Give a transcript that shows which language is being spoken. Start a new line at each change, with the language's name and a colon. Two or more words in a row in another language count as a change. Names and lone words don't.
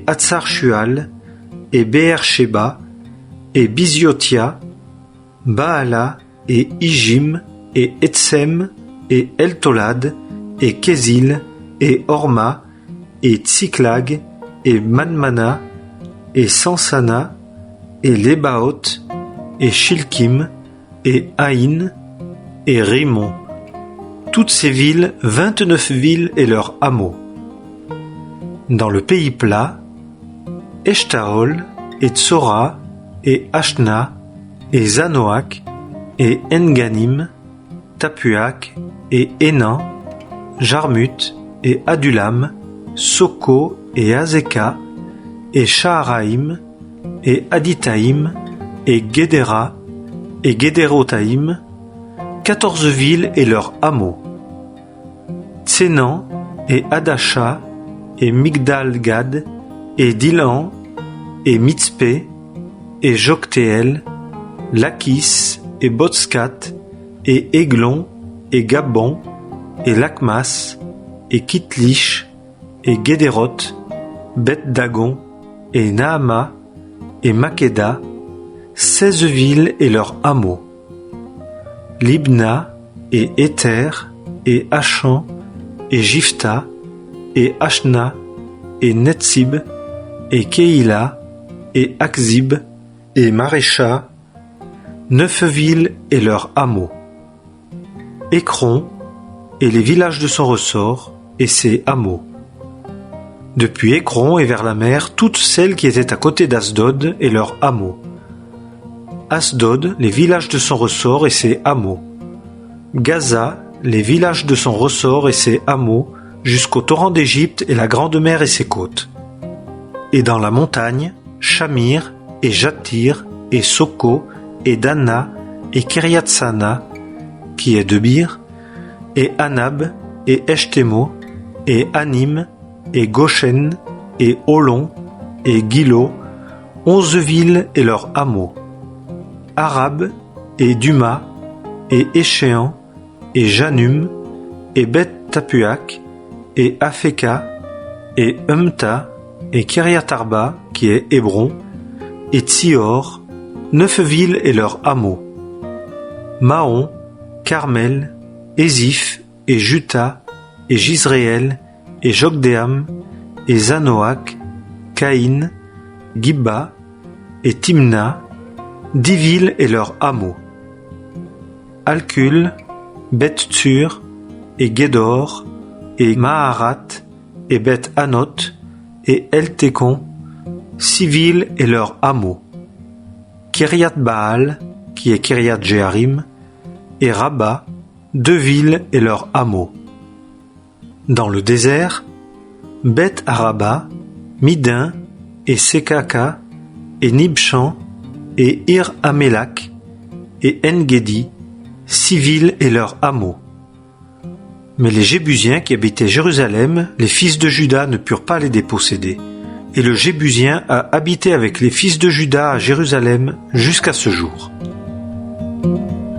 French: Hatzar Shual et Beer-Sheba et Biziotia, Baala et Ijim et Etsem et Eltolad et Kézil et Orma et Tsiklag et Manmana et Sansana et Lébaoth et Shilkim et Haïn et Rimon. Toutes ces villes, 29 villes et leurs hameaux. Dans le pays plat, Eshtaol et Tsora et Ashna et Zanoach et Enganim, Tapuach et Hénan, Jarmut et Adulam, Soko et Azeka et Shaharaïm et Aditaïm et Guédéra et Guédérotaïm, 14 villes et leurs hameaux. Tsénan et Adasha et Migdal-Gad et Dilan et Mitzpé et Joktéel, Lakis et Botskat et Églon et Gabon et Lakmas et Kitlish et Guédéroth, Beth-Dagon et Naama et Makeda, 16 villes et leurs hameaux. Libna et Éther et Achan et Jifta et Ashna et Netzib et Keïla et Akzib, et Marécha, 9 villes et leurs hameaux. Écron, et les villages de son ressort, et ses hameaux. Depuis Écron et vers la mer, toutes celles qui étaient à côté d'Asdod et leurs hameaux. Asdod, les villages de son ressort et ses hameaux. Gaza, les villages de son ressort et ses hameaux, jusqu'au torrent d'Égypte et la grande mer et ses côtes. Et dans la montagne, Shamir, et Jatir, et Soko, et Dana, et Kiriatsana, qui est Debir, et Anab, et Eshtemo, et Anim, et Goshen, et Olon, et Gilo, 11 villes et leurs hameaux. Arab, et Duma, et Échéan, et Janum, et Beth-Tapuak, et Afeka, et Umta, et Kiriatarba, qui est Hébron, et Tsior, 9 villes et leurs hameaux. Mahon, Carmel, Éziph, et Juta, et Jizréel, et Jokdeam, et Zanoach, Caïn, Gibba, et Timna, 10 villes et leurs hameaux. Alcul, Beth-Tsur, et Guédor, et Maharat, et Beth-Anot, et El-Tékon, 6 villes et leurs hameaux. Kiriath-Baal, qui est Kiriath-Jéarim, et Rabba, 2 villes et leurs hameaux. Dans le désert, Beth-Araba, Midin, et Sekaka, et Nibchan, et Ir-Amélak, et En-Gedi, 6 villes et leurs hameaux. Mais les Jébusiens qui habitaient Jérusalem, les fils de Juda ne purent pas les déposséder. Et le Jébusien a habité avec les fils de Juda à Jérusalem jusqu'à ce jour.